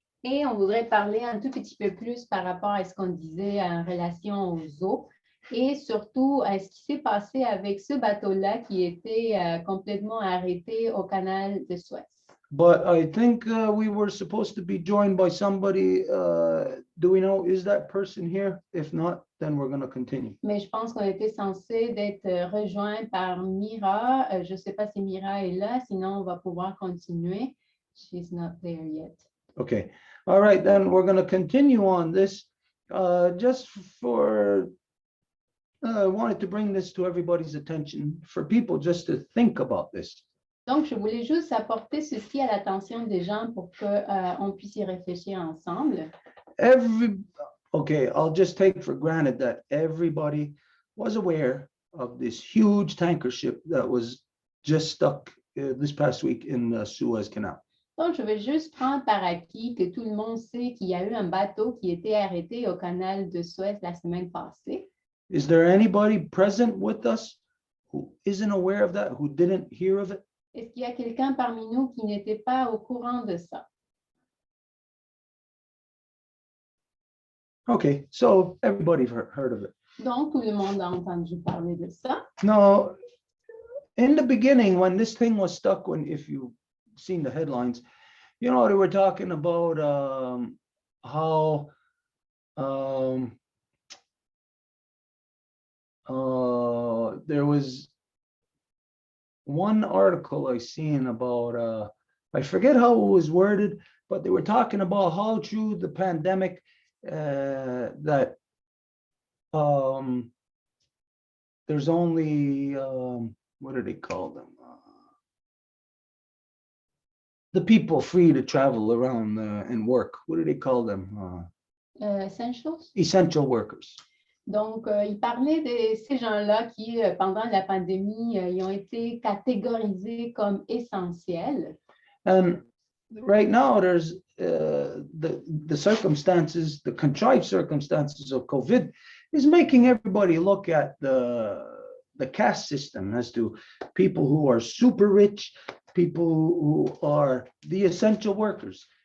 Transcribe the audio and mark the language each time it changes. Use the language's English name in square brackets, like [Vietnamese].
[French] Et on voudrait parler un tout petit peu plus par rapport à ce qu'on disait en relation aux eaux et surtout à ce qui s'est passé avec ce bateau-là qui était complètement arrêté au canal de Suez. [English] But I think we were supposed to be joined by somebody. Do we know, is that person here? If not, then we're going to continue. [French] Mais je pense qu'on était censé d'être rejoint par Mira. Je ne sais pas si Mira est là, sinon on va pouvoir continuer. [English] She's not there yet. Okay. All right, then we're going to continue on this. Just for, I wanted to bring this to everybody's attention for people just to think about this. [French] Donc, je voulais juste apporter ceci à l'attention des gens pour qu'on puisse y réfléchir ensemble. [English] Okay, I'll just take for granted that everybody was aware of this huge tanker ship that was just stuck this past week in the Suez Canal. [French] Donc, je vais juste prendre par acquis que tout le monde sait qu'il y a eu un bateau qui était arrêté au canal de Suez la semaine passée. [English] Is there anybody present with us who isn't aware of that, who didn't hear of it? [French] Est-ce qu'il y a quelqu'un parmi nous qui n'était pas au courant de ça? [English] Okay, so everybody's heard of it. [French] Donc, tout le monde a entendu parler de ça. [English] Now, in the beginning, when this thing was stuck, if you've seen the headlines, you know, they were talking about how there was one article I seen about, I forget how it was worded, but they were talking about how through the pandemic that there's only, what do they call them? The people free to travel around and work. What do they call them? Essentials. Essential workers. [French] Donc, il parlait de ces gens-là qui, pendant la pandémie, ils ont été catégorisés comme essentiels. [English] And right now, there's the circumstances, the contrived circumstances of COVID is making everybody look at the caste system as to people who are super rich, people who are the essential workers.